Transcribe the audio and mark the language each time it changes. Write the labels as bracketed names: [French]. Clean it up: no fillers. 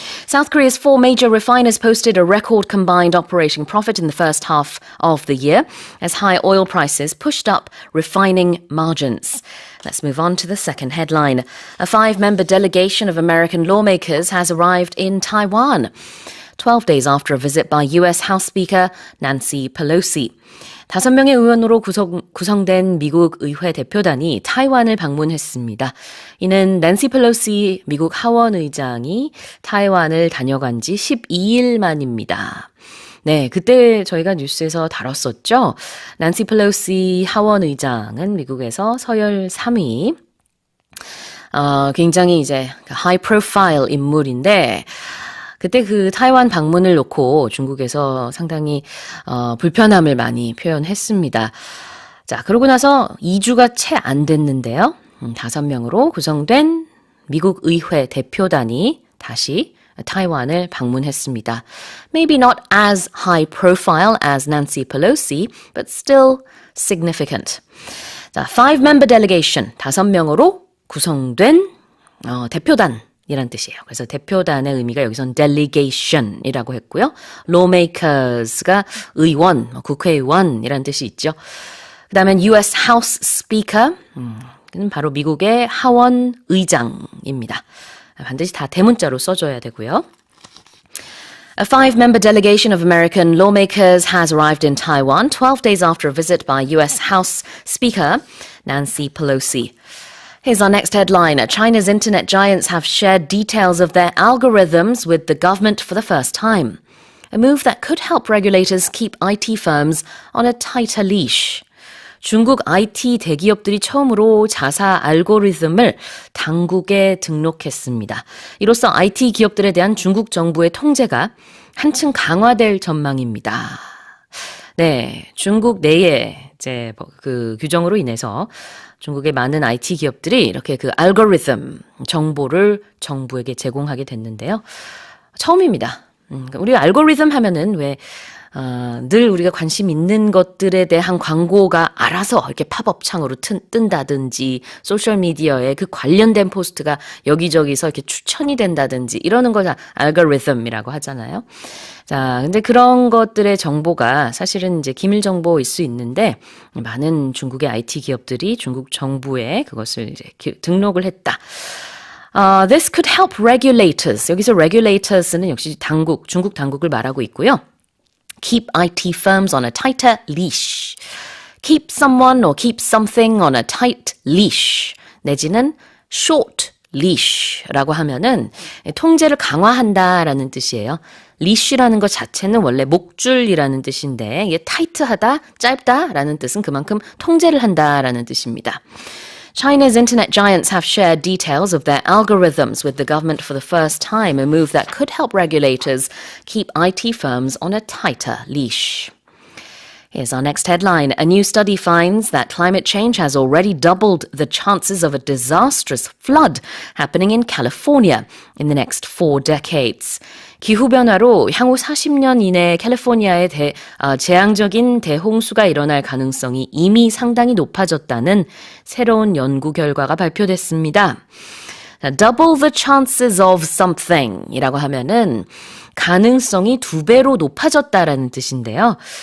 [English] South Korea's four major refiners posted a record combined operating profit in the first half of the year as high oil prices pushed up refining margins. Let's move on to the second headline. A five-member delegation of American lawmakers has arrived in Taiwan, 12 days after a visit by U.S. House Speaker Nancy Pelosi. [Korean] 5명의 의원으로 구성된 미국 의회 대표단이 타이완을 방문했습니다. 이는 낸시 펠로시 미국 하원 의장이 타이완을 다녀간 지 12일 만입니다. 네, 그때 저희가 뉴스에서 다뤘었죠. 낸시 펠로시 하원 의장은 미국에서 서열 3위. 굉장히 이제 high profile 인물인데 그때 그 타이완 방문을 놓고 중국에서 상당히 불편함을 많이 표현했습니다. 자, 그러고 나서 2주가 채 안 됐는데요. 5명으로 구성된 미국 의회 대표단이 다시 타이완을 방문했습니다. [English] Maybe not as high profile as Nancy Pelosi, but still significant. [Korean] 자, five-member delegation, 5명으로 구성된 대표단. 이란 뜻이에요. 그래서 대표단의 의미가 여기선 delegation이라고 했고요. lawmakers가 의원, 국회의원이란 뜻이 있죠. 그 다음엔 U.S. House Speaker, 는 바로 미국의 하원 의장입니다. 반드시 다 대문자로 써줘야 되고요. [English] A five-member delegation of American lawmakers has arrived in Taiwan 12 days after a visit by U.S. House Speaker Nancy Pelosi. Here's our next headline. China's internet giants have shared details of their algorithms with the government for the first time. A move that could help regulators keep IT firms on a tighter leash. [Korean] 중국 IT 대기업들이 처음으로 자사 알고리즘을 당국에 등록했습니다. 이로써 IT 기업들에 대한 중국 정부의 통제가 한층 강화될 전망입니다. 네, 중국 내에 이제 그 규정으로 인해서 중국의 많은 IT 기업들이 이렇게 그 알고리즘 정보를 정부에게 제공하게 됐는데요. 처음입니다. 우리 알고리즘 하면은 왜 늘 우리가 관심 있는 것들에 대한 광고가 알아서 이렇게 팝업 창으로 뜬다든지 소셜미디어에 그 관련된 포스트가 여기저기서 이렇게 추천이 된다든지 이러는 걸 알고리즘이라고 하잖아요. 자, 근데 그런 것들의 정보가 사실은 이제 기밀 정보일 수 있는데 많은 중국의 IT 기업들이 중국 정부에 그것을 이제 등록을 했다. [English] This could help regulators. [Korean] 여기서 regulators는 역시 당국, 중국 당국을 말하고 있고요. [English] Keep IT firms on a tighter leash. Keep someone or keep something on a tight leash. [Korean] 내지는 short leash라고 하면은 통제를 강화한다라는 뜻이에요. leash라는 것 자체는 원래 목줄이라는 뜻인데 이게 tight하다, 짧다라는 뜻은 그만큼 통제를 한다라는 뜻입니다. [English] China's internet giants have shared details of their algorithms with the government for the first time, a move that could help regulators keep IT firms on a tighter leash. Here's our next headline. A new study finds that climate change has already doubled the chances of a disastrous flood happening in California in the next 4 decades. [Korean] 기후변화로 향후 40년 이내 캘리포니아에 재앙적인 대홍수가 일어날 가능성이 이미 상당히 높아졌다는 새로운 연구 결과가 발표됐습니다. Double the chances of something 이라고 하면은 가능성이 2배로 높아졌다라는 뜻인데요.